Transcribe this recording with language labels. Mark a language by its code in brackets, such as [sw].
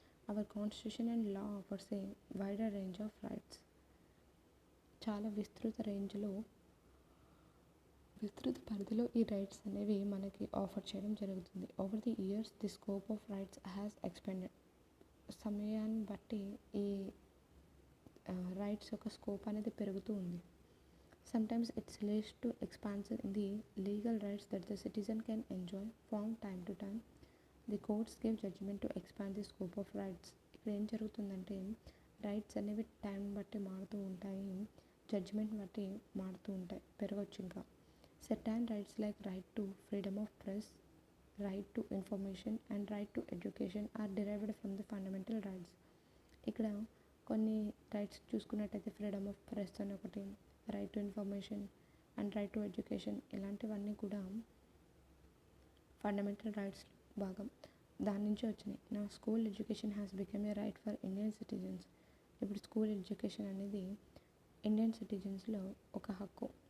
[en] Our constitution and law offers a wider range of rights. [te] చాలా విస్తృత రేంజ్లో విస్తృత పరిధిలో ఈ రైట్స్ అనేవి మనకి ఆఫర్ చేయడం జరుగుతుంది. [en] Over the years the scope of rights has expanded. [te] సమయాన్ని బట్టి ఈ రైట్స్ యొక్క స్కోప్ అనేది పెరుగుతూ ఉంది. [en] Sometimes it's leads to expansion in the legal rights that the citizen can enjoy from time to time. The courts give judgment to expand the scope of rights. [te] ఇక్కడ ఏం జరుగుతుందంటే రైట్స్ అనేవి time బట్టి మారుతూ ఉంటాయి, జడ్జిమెంట్ బట్టి మారుతూ ఉంటాయి, పెరగచ్చు. ఇంకా [en] certain rights like right to freedom of press, right to information and right to education are derived from the fundamental rights. [te] ఇక్కడ కొన్ని రైట్స్ చూసుకున్నట్టయితే ఫ్రీడమ్ ఆఫ్ ప్రెస్ అని ఒకటి, right to information and right to education, ఇలాంటివన్నీ కూడా fundamental rights భాగం, దాని నుంచి వచ్చినాయి. [en] నా school education has become a right for Indian citizens. [te] ఇప్పుడు స్కూల్ ఎడ్యుకేషన్ అనేది ఇండియన్ సిటిజన్స్లో ఒక హక్కు.